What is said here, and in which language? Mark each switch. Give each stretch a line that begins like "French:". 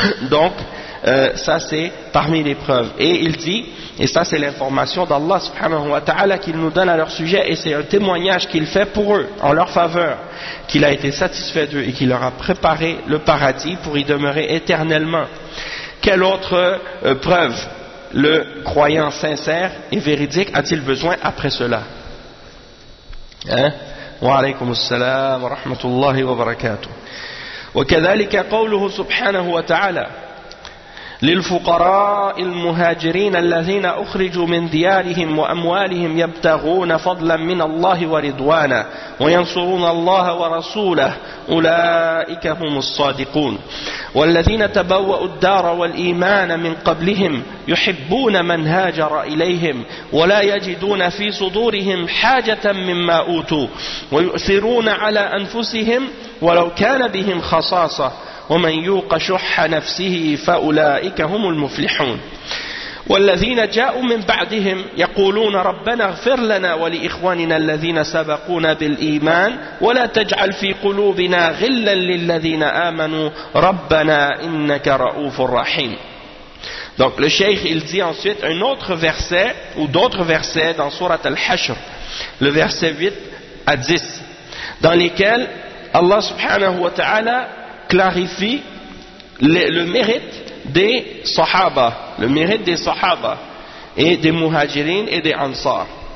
French: Donc ça c'est parmi les preuves. Et il dit, et ça c'est l'information d'Allah subhanahu wa ta'ala qu'il nous donne à leur sujet, et c'est un témoignage qu'il fait pour eux en leur faveur, qu'il a été satisfait d'eux et qu'il leur a préparé le paradis pour y demeurer éternellement. Quelle autre preuve le croyant sincère et véridique a-t-il besoin après cela, hein?
Arabic: Wa alaykum assalam wa rahmatullahi wa barakatuh. Wa kadhalika qawluhu subhanahu wa ta'ala للفقراء المهاجرين الذين أخرجوا من ديارهم وأموالهم يبتغون فضلا من الله ورضوانا وينصرون الله ورسوله أولئك هم الصادقون والذين تبوأوا الدار والإيمان من قبلهم يحبون من هاجر إليهم ولا يجدون في صدورهم حاجة مما أوتوا ويؤثرون على أنفسهم ولو كان بهم خصاصة ومن يوق شح نفسه فأولئك هم المفلحون والذين جاءوا من بعدهم يقولون ربنا اغفر لنا ولإخواننا الذين سبقونا بالإيمان ولا تجعل في قلوبنا غلا للذين آمنوا ربنا إنك رؤوف رحيم.
French: Donc le cheikh il dit ensuite un autre verset ou d'autres versets dans sourate Al-Hashr, le verset 8 à 10, dans lesquels Allah subhanahu wa ta'ala clarifie le mérite des sahaba, le mérite des sahaba et des muhajirin et des ansar.